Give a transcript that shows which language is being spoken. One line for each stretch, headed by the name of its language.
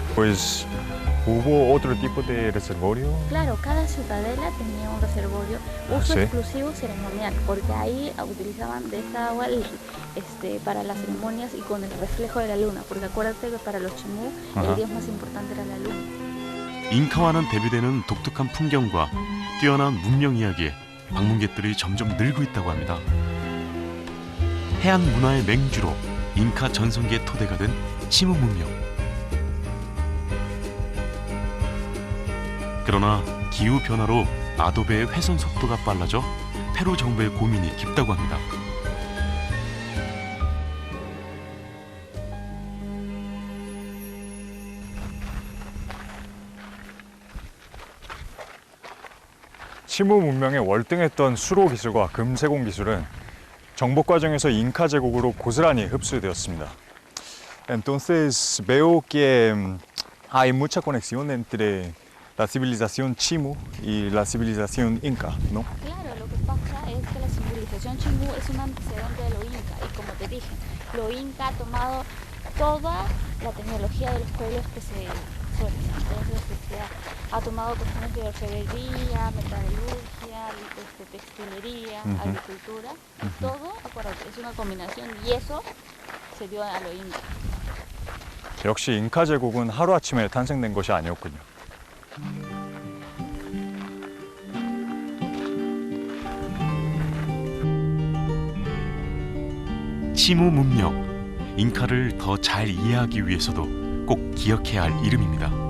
Spanish: Pues hubo otro tipo de reservorio. Claro, cada ciudadela tenía un reservorio, uso sí. exclusivo ceremonial, porque ahí utilizaban de esta agua para las ceremonias y con el reflejo de la luna, porque acuérdate que para los chimú Ajá. el dios más importante era la luna.
Korean: 잉카와는 대비되는 독특한 풍경과 뛰어난 문명 이야기에 방문객들이 점점 늘고 있다고 합니다. 해안 문화의 맹주로 잉카 전성기의 토대가 된 치무 문명. 그러나 기후 변화로 아도베의 훼손 속도가 빨라져 페루 정부의 고민이 깊다고 합니다. 치무 문명의 월등했던 수로 기술과 금세공 기술은 정복 과정에서 잉카 제국으로 고스란히 흡수되었습니다.
Spanish: Entonces veo que hay mucha conexión entre la civilización Chimu y la civilización Inca, ¿no? Claro, lo que pasa es que la civilización chimú es un antecedente de lo inca y como te dije, lo inca ha tomado toda la tecnología de los pueblos que se suelen. Entonces, ha tomado cuestiones de orfebrería, metalurgia, textilería, agricultura, y todo, acuérdate, es una combinación y eso se dio a lo inca.
Korean: 역시 잉카 제국은 하루아침에 탄생된 것이 아니었군요. 치무 문명, 잉카를 더 잘 이해하기 위해서도 꼭 기억해야 할 이름입니다.